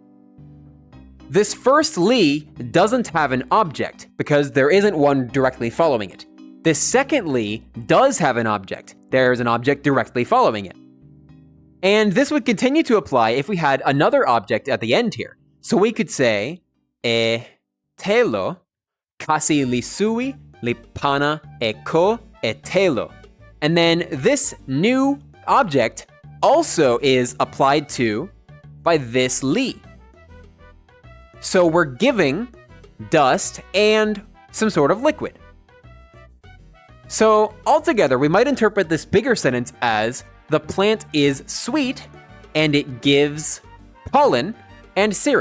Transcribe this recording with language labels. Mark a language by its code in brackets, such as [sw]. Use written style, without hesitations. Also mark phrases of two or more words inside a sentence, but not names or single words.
[en] This first li doesn't have an object because there isn't one directly following it. This second li does have an object. There's an object directly following it. And this would continue to apply if we had another object at the end here. So we could say, [tok] e telo, kasi li sui, li pana, e ko, e telo. [en] And then this new object also is applied to by this li. So we're giving dust and some sort of liquid. So altogether, we might interpret this bigger sentence as the plant is sweet and it gives pollen and syrup.